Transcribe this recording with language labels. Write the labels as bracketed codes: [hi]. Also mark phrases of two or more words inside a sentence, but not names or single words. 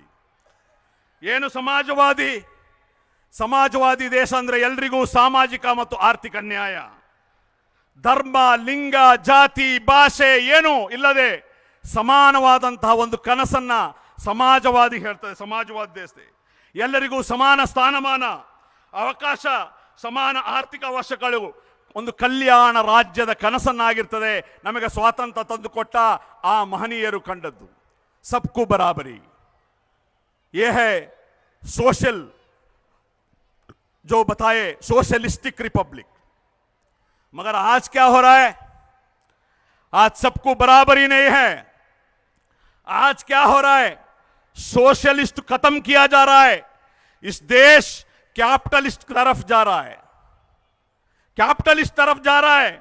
[kn] ಏನು ಸಮಾಜವಾದಿ ದೇಶ ಅಂದ್ರೆ ಎಲ್ರಿಗೂ ಸಾಮಾಜಿಕ ಮತ್ತು ಆರ್ಥಿಕ ನ್ಯಾಯ, ಧರ್ಮ, ಲಿಂಗ, ಜಾತಿ, ಭಾಷೆ ಏನೂ ಇಲ್ಲದೆ ಸಮಾನವಾದಂತಹ ಒಂದು ಕನಸನ್ನ ಸಮಾಜವಾದಿ ಹೇಳ್ತದೆ। ಸಮಾಜವಾದಿ ದೇಶ ಎಲ್ಲರಿಗೂ ಸಮಾನ ಸ್ಥಾನಮಾನ, ಅವಕಾಶ, ಸಮಾನ ಆರ್ಥಿಕ ಅವಶ್ಯಕಗಳು, ಒಂದು ಕಲ್ಯಾಣ ರಾಜ್ಯದ ಕನಸನ್ನಾಗಿರ್ತದೆ। ನಮಗೆ ಸ್ವಾತಂತ್ರ್ಯ ತಂದುಕೊಟ್ಟ ಆ ಮಹನೀಯರು ಕಂಡದ್ದು [hi] सबको बराबरी। ये है सोशल, जो बताए [en] socialistic republic. [hi] मगर आज क्या हो रहा है? आज सबको बराबरी नहीं है। आज क्या हो रहा है? सोशलिस्ट खत्म किया जा रहा है। इस देश कैपिटलिस्ट तरफ जा रहा है, कैपिटलिस्ट तरफ जा रहा है।